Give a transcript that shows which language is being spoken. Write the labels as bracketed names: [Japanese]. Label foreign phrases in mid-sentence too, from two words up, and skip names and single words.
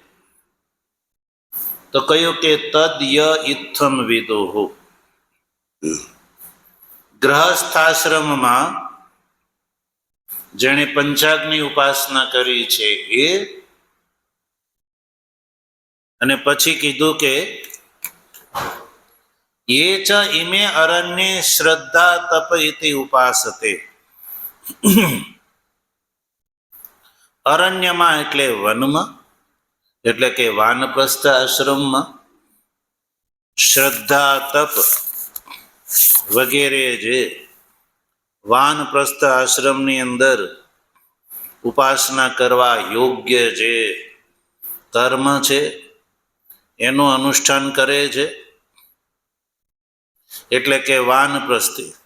[Gujarati] તો કહ્યું કે [Sanskrit] तद् य इत्थं विदुः. [Gujarati] ગ્રહસ્થાશ્રમમાં જેણે પંચાગ્નિ ઉપાસના કરી છે એ, અને પછી કીધું કે [Sanskrit] ये च इमे अरण्ये श्रद्धा तप इति उपासते. [Gujarati] અરણ્યમાં એટલે વનમાં, એટલે કે વાનપ્રસ્થ આશ્રમમાં શ્રદ્ધા તપ વગેરે જે વાનપ્રસ્થ આશ્રમની અંદર ઉપાસના કરવા યોગ્ય જે કર્મ છે એનું અનુષ્ઠાન કરે છે, એટલે કે વાનપ્રસ્થિ.